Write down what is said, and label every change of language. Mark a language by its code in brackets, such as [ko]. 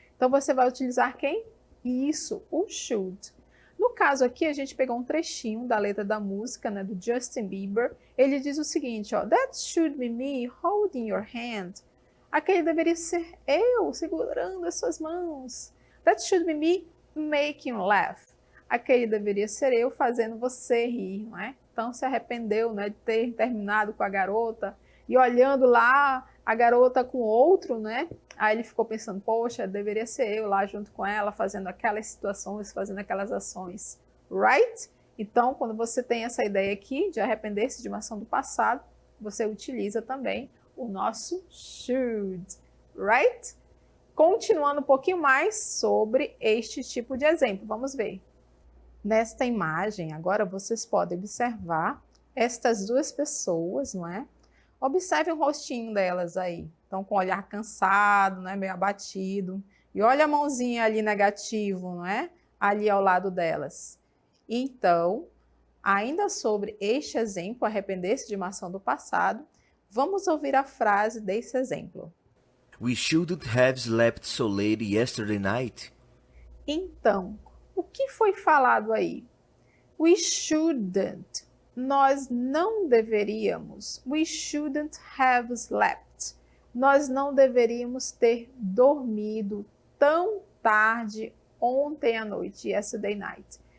[pt] Então, você vai utilizar quem? Isso, o should. No caso aqui, a gente pegou um trechinho da letra da música, né, do Justin Bieber. Ele diz o seguinte, ó, [en] That should be me holding your hand. [pt] Aquele deveria ser eu segurando as suas mãos. [en] That should be me making you laugh. [pt] Aquele deveria ser eu fazendo você rir, não é? Então se arrependeu, né, de ter terminado com a garota e olhando lá a garota com outro, né? Aí ele ficou pensando, poxa, deveria ser eu lá junto com ela, fazendo aquelas situações, fazendo aquelas ações, right? Então, quando você tem essa ideia aqui de arrepender-se de uma ação do passado, você utiliza também o nosso should, right? Continuando um pouquinho mais sobre este tipo de exemplo, vamos ver. Nesta imagem, agora vocês podem observar estas duas pessoas, não é? Observe o rostinho delas aí. Estão com o olhar cansado, né? Meio abatido. E olha a mãozinha ali negativo, não é? Ali ao lado delas. Então, ainda sobre este exemplo, arrepender-se de uma ação do passado, vamos ouvir a frase desse exemplo. [en] We shouldn't have slept so late yesterday night. [pt] Então, o que foi falado aí? [en] We shouldn't. [pt] Nós não deveríamos. [en] We shouldn't have slept. [pt] Nós não deveríamos ter dormido tão tarde ontem à noite, yesterday night.